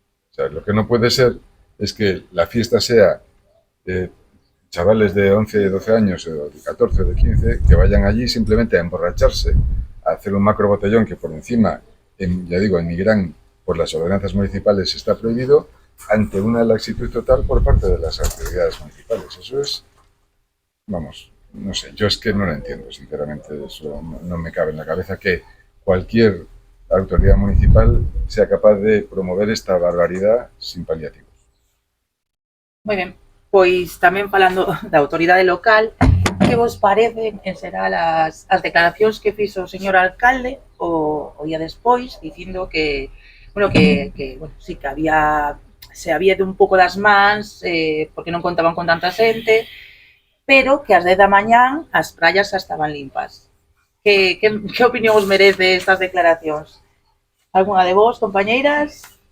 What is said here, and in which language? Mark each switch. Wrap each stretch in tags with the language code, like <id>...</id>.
<es>O sea, lo que no puede ser es que la fiesta sea chavales de 11, 12 años, o de 14 o de 15, que vayan allí simplemente a emborracharse, a hacer un macro botellón que por encima, ya digo, en Nigrán, por las ordenanzas municipales está prohibido, ante una laxitud total por parte de las autoridades municipales. Eso es, vamos, no sé, yo es que no lo entiendo, sinceramente, eso no me cabe en la cabeza que cualquier autoridad municipal sea capaz de promover esta barbaridad sin paliativos.</es> <gl>Moi ben, pois tamén falando da autoridade local, que vos parecen en xeral as declaracións que fixo o señor alcalde o día despois, dicindo que, bueno, sí, que se había de un pouco das mans, porque non contaban con tanta xente, pero que ás 10 da mañán as praias xa estaban limpas. Que opinión os merece estas declaracións? Alguna de vos, compañeiras?</gl>